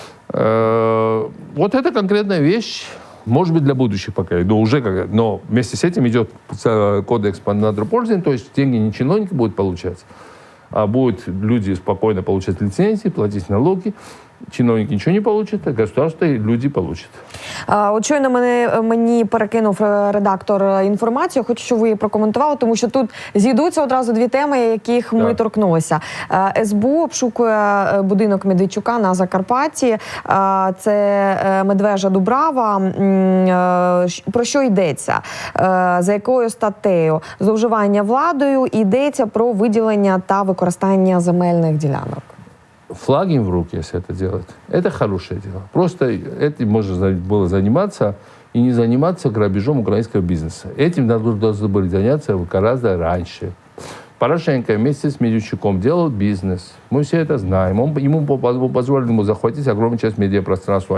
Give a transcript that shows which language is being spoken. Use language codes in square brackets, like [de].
[ru] То есть вот это конкретная вещь, может быть, для будущих поколений, но вместе с этим идет кодекс по надропользованию, то есть деньги не чиновники будут получать, а будут люди спокойно получать лицензии, платить налоги. Чиновники нічого не получать, а государство і люди получать. [uk] От щойно мені перекинув редактор інформацію, хочу, щоб ви її прокоментували, тому що тут зійдуться одразу дві теми, яких ми торкнулися. СБУ обшукує будинок Медведчука на Закарпатті. Це Медвежа Дубрава. Про що йдеться? За якою статтею? Зловживання владою. Йдеться про виділення та використання земельних ділянок. [ru] Флаг им в руки, если это делать, это хорошее дело. Просто этим можно было заниматься и не заниматься грабежом украинского бизнеса. Этим должны были заняться гораздо раньше. Порошенко вместе с Медведчуком делал бизнес. Мы все это знаем. Ему позволили захватить огромную часть медиапространства.